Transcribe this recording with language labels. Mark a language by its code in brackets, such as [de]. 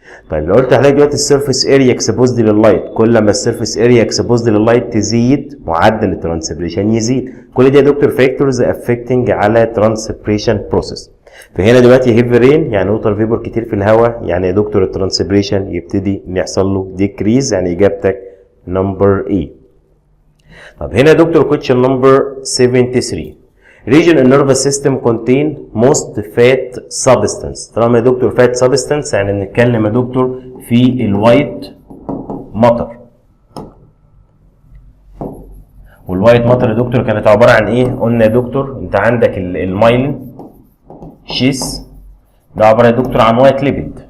[ar] طيب لو قلت لحضرتك دلوقتي السيرفيس اريا اكسبوزد لللايت كل ما السيرفيس اريا اكسبوزد لللايت تزيد معدل الترانسبريشن يزيد. كل دي يا دكتور فاكتورز افكتنج على ترانسبريشن بروسيس. فهنا دلوقتي هيفي رين يعني ووتر فيبور كتير في الهواء يعني يا دكتور الترانسبريشن يبتدي يحصل له ديكريز يعني اجابتك نمبر اي. طب هنا يا دكتور [en] question number 73 region in nervous system contain most fat substance. [ar] طالما يا دكتور [en] fat substance [ar] يعني بنتكلم يا دكتور في الوايت ماتر. والوايت ماتر يا دكتور كانت عباره عن ايه؟ قلنا يا دكتور انت عندك المايلين شيس ده عباره يا دكتور عن وايت ليبيد.